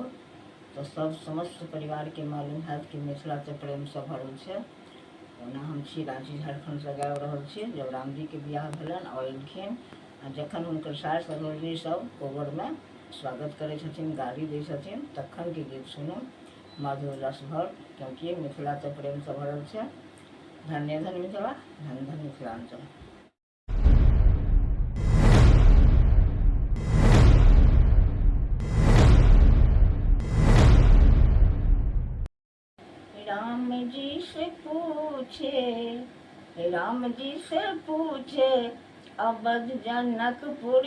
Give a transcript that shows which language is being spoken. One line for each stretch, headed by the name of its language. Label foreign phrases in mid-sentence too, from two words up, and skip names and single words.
Maithili: तो सब समस्त परिवार के मालूम है कि मिथिला से प्रेम से भरल है। ओना हम छी रांची झारखंड से गाबि रहल छी। जब रामजी के बियाह भेलन और एलखिन आ जखन हुनकर सास ससुरजी सब कोबर में स्वागत करे छथिन, गाड़ी दै छथिन, तखन के गीत सुनू मधुर रस भर, क्योंकि मिथिला से प्रेम से भरल है। धन्य धन मिथिला, धन धन मिथिलांचल। राम जी से पूछे अवध जनकपुर